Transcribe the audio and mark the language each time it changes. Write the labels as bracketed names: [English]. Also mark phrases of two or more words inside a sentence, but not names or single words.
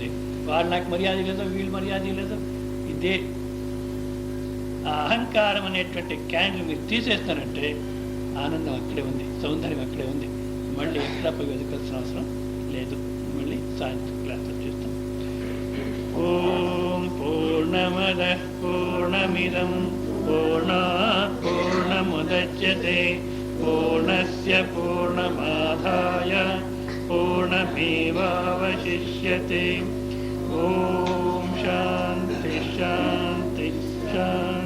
[Telugu] వాళ్ళు నాకు మర్యాద లేదో, వీళ్ళు మర్యాద లేదో, ఇదే ఆ అహంకారం అనేటువంటి క్యాండిల్ మీరు తీసేస్తారంటే ఆనందం అక్కడే ఉంది, సౌందర్యం అక్కడే ఉంది. మళ్ళీ ఎక్కడ పోయి వెతకాల్సిన అవసరం లేదు. మళ్ళీ సాయంత్రం క్లాస్లో చూస్తాం. [Sanskrit] ఓం పూర్ణమద పూర్ణమిదం పూర్ణాత్ పూర్ణముదచ్యతే పూర్ణస్య పూర్ణమాదాయ పూర్ణమేవావశిష్యతే. ఓం శాంతి శాంతి శాంతి.